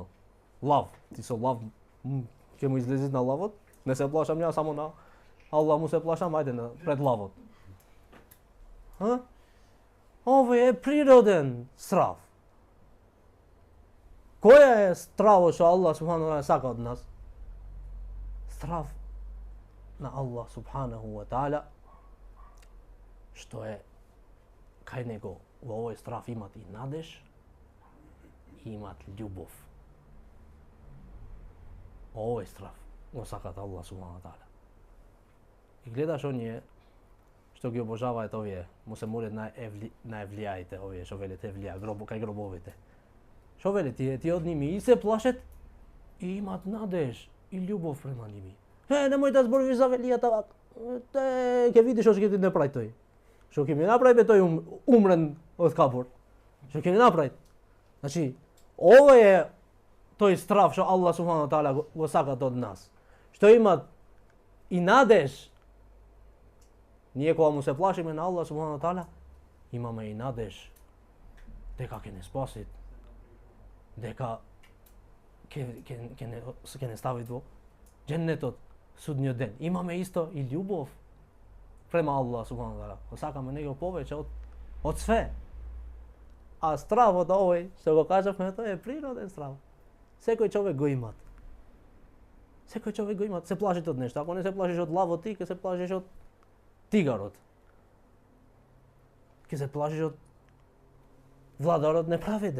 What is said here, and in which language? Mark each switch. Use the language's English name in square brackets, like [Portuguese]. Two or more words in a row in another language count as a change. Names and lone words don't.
[Macedonian] Лав. Ти со лав ќе му излезеш на лавот? Не се плашам ја, само на Аллах му се плашам, ајде пред лавот. Ова е природен страв. Која е стравот што Аллах [Arabic] سبحانه وتعالى [Macedonian] сака од нас? Страв на Аллах [Arabic] سبحانه وتعالى, [Macedonian] што е кај него во овој страв имат и надеж, и имат љубов. Овој страв го сакат Аллах [Arabic] سبحانه وتعالى. [Macedonian] И гледаш оние што ги обожаваат овие, му се молат на евлијаите, овие што велат евлија, кај гробовите. Што велат тие од ними и се плашат и имат надеж и љубов према ними. Немој да зборуваш за велијата вака. Ќе видиш што ќе ти направи тој. Што ќе ми направи тој умрен од кабор. Што ќе ми направи. Значи, ова е тој страв што Аллах [Arabic] سبحانه وتعالى [Macedonian] го сакат од нас. Што имат и надеж. Ние кога му се плашиме на Аллах [Arabic] سبحانه وتعالى, [Macedonian] имаме и надеж дека ќе не спаси, дека ќе не стави во дженнетот судниот ден. Имаме исто и љубов према Аллах [Arabic] سبحانه وتعالى. [Macedonian] Сакаме него повеќе од све. А стравот овој, што го кажавме, тоа е природен страв. Секој човек го имат. Секој човек го имат. Се плашите од нешто. Ако не се плашиш од лавот, ти ќе се плашиш од тигарот. Ќе се плашиш од владарот неправеден.